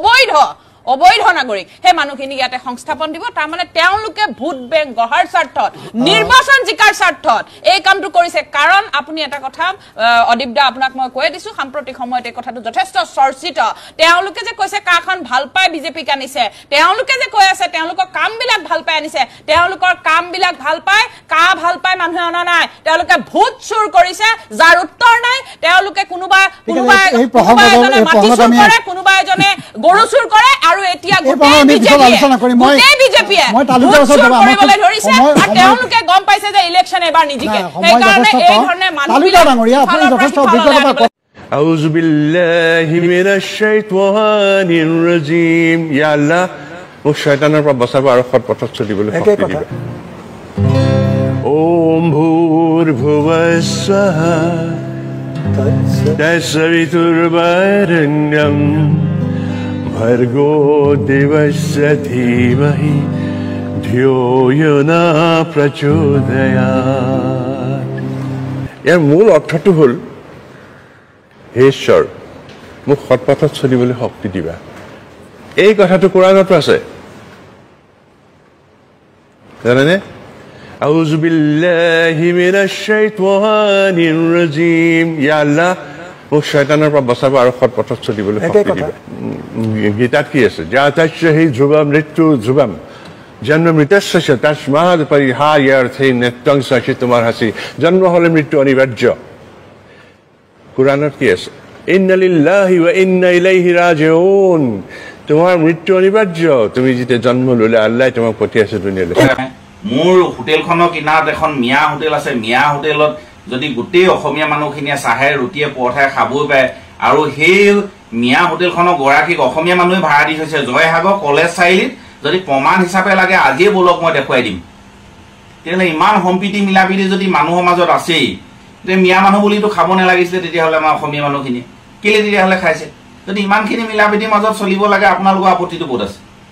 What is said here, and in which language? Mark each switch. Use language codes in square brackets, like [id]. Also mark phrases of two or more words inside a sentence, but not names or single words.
[as] অবৈধ নাগৰিক সেই মানুহখিনি ইয়াতে সংস্থাপন দিব তাৰ মানে তেওঁলোকে ভোট বেংক গঢ়াৰ স্বাৰ্থত নিৰ্বাচন জিকাৰ স্বাৰ্থত এই কামটো কৰিছে কাৰণ আপুনি এটা কথা অদীপদা আপোনাক মই কৈ দিছো সাম্প্ৰতিক সময়ত এই কথাটো যথেষ্ট চৰ্চিত তেওঁলোকে যে কৈছে কাখন ভাল পায় বিজেপিক আনিছে তেওঁলোকে যে কৈ আছে তেওঁলোকৰ কামবিলাক ভাল পায় আনিছে তেওঁলোকৰ কামবিলাক ভাল পায় মানুহে অনা নাই তেওঁলোকে ভোট চুৰ কৰিছে যাৰ উত্তৰ নাই তেওঁলোকে কোনোবা এজনে মাটি চুৰ কৰে কোনোবা এজনে গৰু চুৰ কৰে আৰু এতিয়া গোটেই বিজেপিয়ে কৰিবলৈ ধৰিছে আৰু তেওঁলোকে গম পাইছে যে ইলেকশ্যন এবাৰ নিজিকে সেইকাৰণে এই ধৰণে মানুহ [ar] أعوذ بالله من الشيطان الرجيم يا الله [as] মোক শয়তানৰ পৰা বচাব আৰু সৎ পথত চলিবলৈ শক্তি দিবা [sa] ওম ভূৰ্ভুবস্বঃ তৎসবিতুৰ্বরেণ্যম ভৰ্গো দেবস্য ধীমহি ধিয়ো য়ো ন [as] প্ৰচোদয়াৎ ইয়াৰ মূল অৰ্থটো হ'ল হে ঈশ্বৰ মোক সৎপথত চলিবলৈ শক্তি দিবা এই কথাটো কোৰাণতো আছে জানেনে আউযু [ar] بالله من الشيطان الرجيم يا الله [as] মোক শয়তানৰ পৰা বচাব আৰু সৎপথত চলিবলৈ শক্তি দিবা গীতাত কি আছে [sa] জাতাশ্বহি ধ্ৰুৱম মৃত্যু ধ্ৰুৱম জন্ম মৃত্যস্য তস্মাৎ পৰিহাৰ্যৰ্থে নিত্যং সচি [as] তোমাৰ হাসি জন্ম হলে মৃত্যু অনিবাৰ্য কুৰাণত কি আছে [ar] إنا لله و إنا إليه راجعون [as] তোমাৰ মৃত্যু অনিবাৰ্য তুমি যেতিয়া জন্ম ললে আল্লাহ তোমাক পঠিয়াইছে দুনিয়ালৈ মোৰ হোটেলখনৰ কিনাৰত এখন মিয়া হোটেল আছে মিয়া হোটেলত যদি গোটেই অসমীয়া মানুহখিনিয়ে চাহে ৰুটিয়ে পৰঠাই খাবই পায় আৰু সেই মিয়া হোটেলখনৰ গৰাকীক অসমীয়া মানুহে ভাড়া দি থৈছে জয়সাগৰ কলেজ চাৰিআলিত যদি প্ৰমাণ হিচাপে লাগে আজিয়ে বলক মই দেখুৱাই দিম তেতিয়াহ'লে ইমান সম্প্ৰীতি মিলাপ্ৰীতি যদি মানুহৰ মাজত আছেই যে মিয়া মানুহ বুলিতো খাব নালাগিছিলে তেতিয়াহ'লে আমাৰ অসমীয়া মানুহখিনি কেলে তেতিয়াহ'লে খাইছে যদি ইমানখিনি মিলাপ্ৰীতিৰ মাজত চলিব লাগে আপোনালোকৰ আপত্তিটো ক'ত আছে